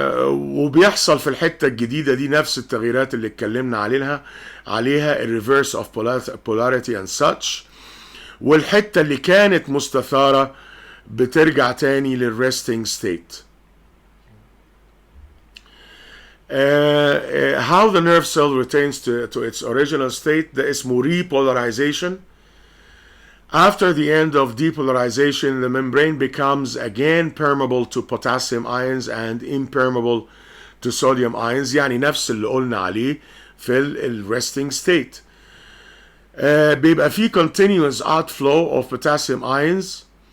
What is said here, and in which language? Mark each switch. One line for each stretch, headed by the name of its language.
Arabic: وبيحصل في الحته الجديده دي نفس التغييرات اللي اتكلمنا عليها الريفرس اوف
English: polarity and such.
Arabic: والحته اللي كانت مستثاره بترجع تاني للresting state.
English: How the nerve cell retains to its original state
Arabic: ده اسمه
English: repolarization. After the end of depolarization, the membrane becomes again permeable to potassium ions and impermeable to sodium ions.
Arabic: يعني نفس اللي قلنا عليه في resting state. بيبقى فيه
English: continuous outflow of potassium ions.